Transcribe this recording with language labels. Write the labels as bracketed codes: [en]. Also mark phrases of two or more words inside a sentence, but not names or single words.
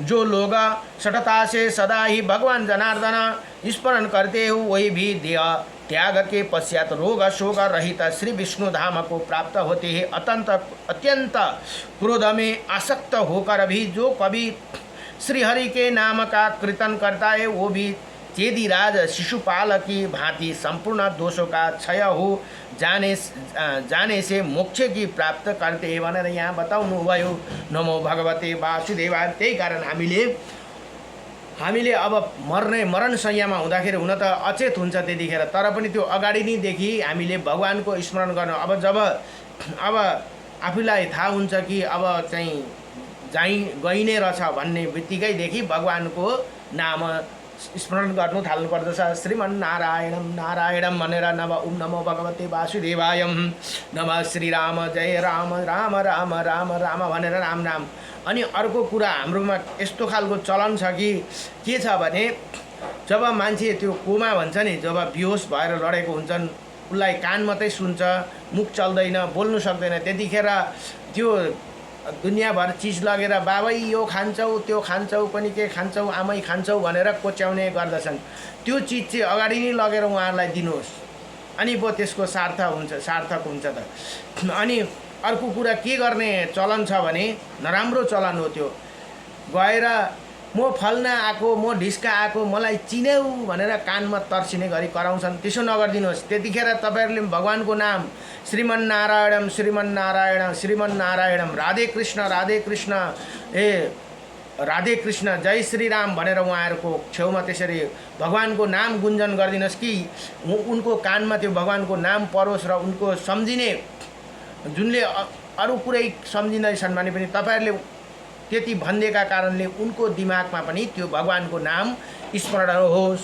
[hi] जो लोग सठता से सदा ही भगवान जनार्दन स्मरण करते हो वही भी देह त्याग के पश्चात रोग शोक रहित श्री विष्णु धाम को प्राप्त होते हैं। अत्यंत क्रोध में आसक्त होकर भी जो कभी श्री हरि के नाम का कीर्तन करता है वो भी चेदीराज शिशुपाल की भांति संपूर्ण दोषों का क्षय हो जाने से मोक्ष की प्राप्त करते हैं [ne] भनेर यहाँ बताउनु भयो। [sa] नमो भगवते वासुदेवाय। [ne] त्यही कारण हामीले अब मरणशय्यामा हुँदाखेरि हुन त अचेत हुन्छ त्यतिखेर, तर पनि त्यो अगाडि नै देखि हामीले भगवानको स्मरण गर्न अब आफूलाई थाहा हुन्छ कि अब चाहिँ गइने रहेछ भन्ने बित्तिकैदेखि भगवानको नाम स्मरण गर्नु थाल्नु पर्दछ। [sa] श्रीमन नारायणम नारायणम भनेर ओम नमो भगवते वासुदेवाय, नमः श्री राम, जय राम, राम राम राम राम [ne] भनेर राम नाम। अनि अर्को कुरा हाम्रोमा यस्तो खालको चलन छ कि के छ भने जब मान्छे त्यो कोमा भन्छ नि, जब बेहोस भएर लडेको हुन्छन् उसलाई कान मात्रै सुन्छ, मुख चल्दैन, बोल्नु सक्दैन, त्यतिखेर त्यो दुनियाँभर चिज लगेर बाबै यो खान्छौ त्यो खान्छौ पनि के खान्छौ आमै खान्छौ भनेर कोच्याउने गर्दछन्। त्यो चिज चाहिँ अगाडि नै लगेर उहाँहरूलाई दिनुहोस्, अनि पो त्यसको सार्थक हुन्छ त। अनि अर्को कुरा के गर्ने चलन छ भने नराम्रो चलन हो त्यो, गएर म फल्ना आएको म ढिस्का आएको मलाई चिन्यौ भनेर कानमा तर्सिने गरी कराउँछन्। त्यसो नगरिदिनुहोस्। त्यतिखेर तपाईँहरूले भगवानको नाम [sa] श्रीमन्नारायणम श्रीमन्नारायण श्रीमन्नारायणम राधे कृष्ण राधे कृष्ण जय श्रीराम [ne] भनेर उहाँहरूको छेउमा त्यसरी भगवानको नाम गुन्जन गरिदिनुहोस् कि उनको कानमा त्यो भगवानको नाम परोस् र उनको सम्झिने जुनले अरू कुरै सम्झिँदैछन् भने पनि तपाईँहरूले त्यति भनिदिएका कारणले उनको दिमागमा पनि त्यो भगवानको नाम स्मरण होस्।